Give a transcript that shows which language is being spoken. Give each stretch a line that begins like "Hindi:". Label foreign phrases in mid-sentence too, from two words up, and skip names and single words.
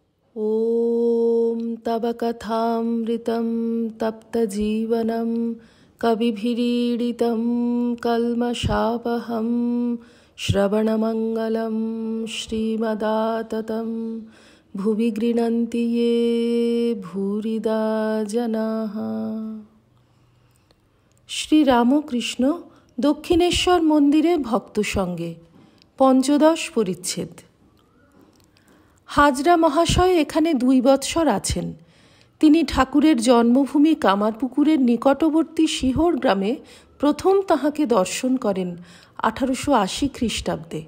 Sanskrit: ॐ तव कथामृतं तप्तजीवनं कविभिरीडितं कल्मषापहं श्रवणमङ्गलं श्रीमदाततं भुवि गृह्णन्ति ये भूरिदा जनाः।
Bangla: শ্রীরামকৃষ্ণ দক্ষিণেশ্বর মন্দিরে ভক্ত সঙ্গে পঞ্চদশ পরিচ্ছেদ। হাজরা মহাশয় এখানে ২ বৎসর আছেন। তিনি ঠাকুরের জন্মভূমি কামারপুকুরের নিকটবর্তী শিহর গ্রামে প্রথম তাহাকে দর্শন করেন ১৮৮০ খ্রিস্টাব্দে।